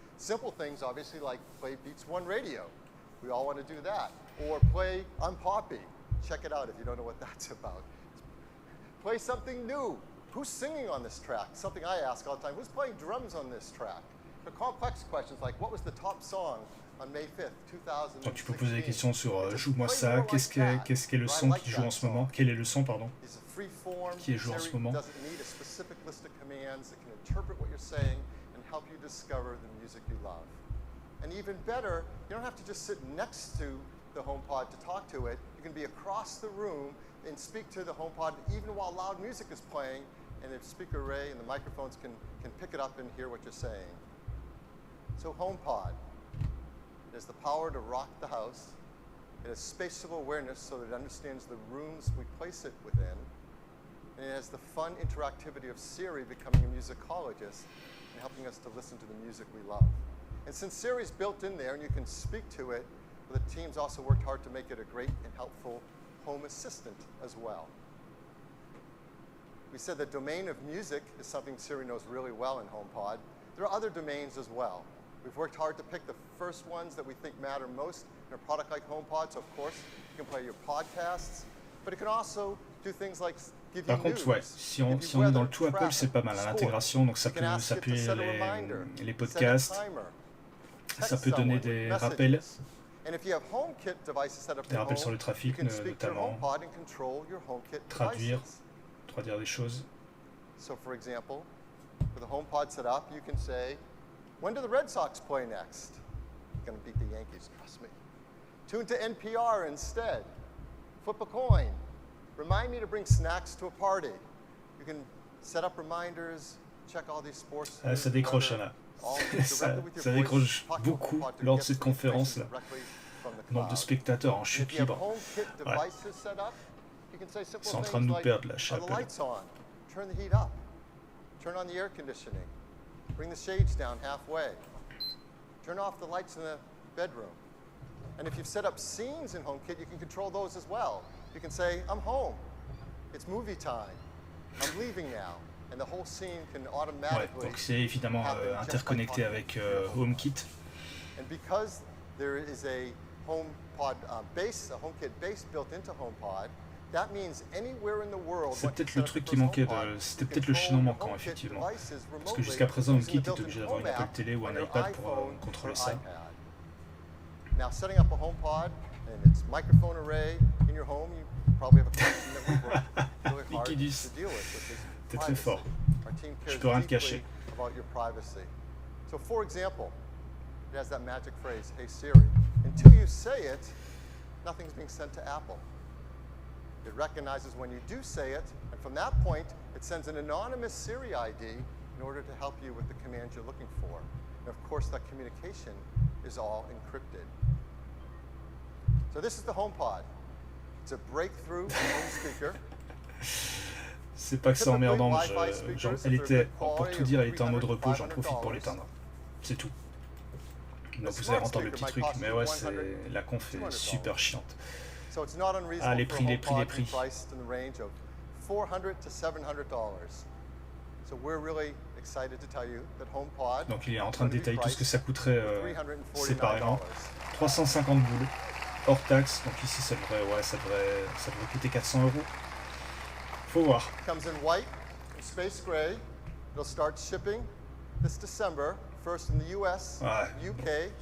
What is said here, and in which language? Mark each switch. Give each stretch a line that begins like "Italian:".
English: Simple things, obviously, like play Beats One Radio. We all want to do that. Or play I'm Poppy. Check it out if you don't know what that's about. Play something new. Who's singing on this track? Something I ask all the time. Who's playing drums on this track? The complex questions like what was the top song on May 5th, 2016?
French: Donc tu peux poser des questions sur joue-moi ça, qu'est-ce qu'est le son qui joue en ce moment, quel est le son pardon, qui est joué en ce moment.
English: Doesn't need a specific list of commands. It can interpret what you're saying and help you discover the music you love. And even better, you don't have to just sit next to the HomePod to talk to it. You can be across the room and speak to the HomePod even while loud music is playing, and the speaker array and the microphones can pick it up and hear what you're saying. So HomePod, it has the power to rock the house. It has spatial awareness so that it understands the rooms we place it within. And it has the fun interactivity of Siri becoming a musicologist and helping us to listen to the music we love. And since Siri's built in there and you can speak to it, the team's also worked hard to make it a great and helpful home assistant as well. We said the domain of music is something Siri knows really well in HomePod. There are other domains as well. We've worked hard to pick the first ones that we think matter most in a product like HomePod. So of course, you can play your podcasts, but it can also do things like give you
French: Par contre, ouais, si on est dans le tout Apple, c'est pas mal à l'intégration, donc ça peut s'appuyer les podcasts, ça peut donner des rappels. Des rappels sur le trafic, notamment traduire des choses.
English: So for example, with the HomePod set up, you can say, when do the Red Sox play next? You're going to beat the Yankees, trust me. Tune to NPR instead. Flip a coin. Remind me to bring snacks to a party. You can set up reminders, check all these sports.
French: Ça décroche, Anna. ça décroche beaucoup lors de cette conférence-là. Nombre de spectateurs en chute libre. Ouais. Ils sont en train de nous perdre là, chez Apple.
English: Turn the heat up. Turn on the air conditioning. Bring the shades down halfway. Turn off the lights in the bedroom. And if you've set up scenes in HomeKit, you can control those as well. You can say, I'm home. It's movie time. I'm leaving now. And the whole scene can automatically.
French: Ouais, donc c'est évidemment interconnecté avec HomeKit.
English: And because there is a HomePod base, a HomeKit base built into HomePod, that means anywhere in the world.
French: C'est peut-être le truc qui manquait, c'était peut-être le chaînon manquant effectivement. Parce que jusqu'à présent, HomeKit était obligé d'avoir une Apple TV ou un iPad pour contrôler ça.
English: Now setting up a HomePod and its microphone array in your home, you probably have a question that we've worked really hard to deal with, which is
French: T'es très fort.
English: Our team
French: Je
English: cares
French: peux rien te
English: deeply
French: cacher.
English: about your privacy. So for example, it has that magic phrase, "Hey Siri." Until you say it, nothing's being sent to Apple. It recognizes when you do say it, and from that point, it sends an anonymous Siri ID in order to help you with the commands you're looking for. And of course, that communication is all encrypted. So this is the HomePod. It's a breakthrough home speaker.
French: C'est pas que c'est emmerdant, elle était, pour tout dire, elle était en mode repos, j'en profite pour l'éteindre. C'est tout. Donc vous allez entendre le petit truc, mais ouais, la conf est super chiante. Ah, les prix.
English: $400 to $700. So we're really excited to tell you that HomePod.
French: Donc il est en train de détailler tout ce que ça coûterait séparément. 350 boules, hors taxe, donc ici ça devrait coûter 400 €. Faut voir.
English: Comes in white and space gray. It'll start shipping this December, first in the US, UK,